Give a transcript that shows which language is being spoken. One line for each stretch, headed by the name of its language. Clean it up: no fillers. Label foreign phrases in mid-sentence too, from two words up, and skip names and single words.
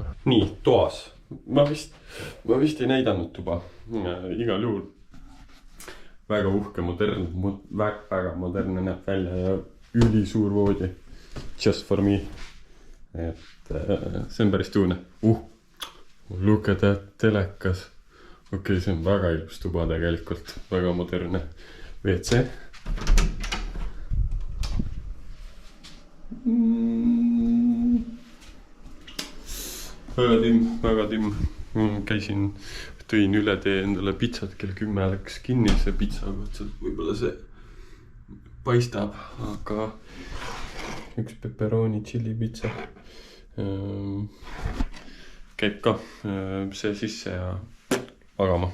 Estonian: Nii, toas. Ma vist ei näidanud tuba. Igal juhul väga uhke, väga modernne näeb välja ja üli suur voodi.
English: Just for me.
Estonian: Et see on päris tuune.
English: Look at that telekas.
Estonian: Okei, see on väga ilus tuba tegelikult. Väga modernne WC. Väga timm. Käisin, tõin üle tee endale pitsat, kell 10 läks kinni see pitsa, võib-olla see paistab, aga üks pepperoni chili pitsa käib ka see sisse ja magama.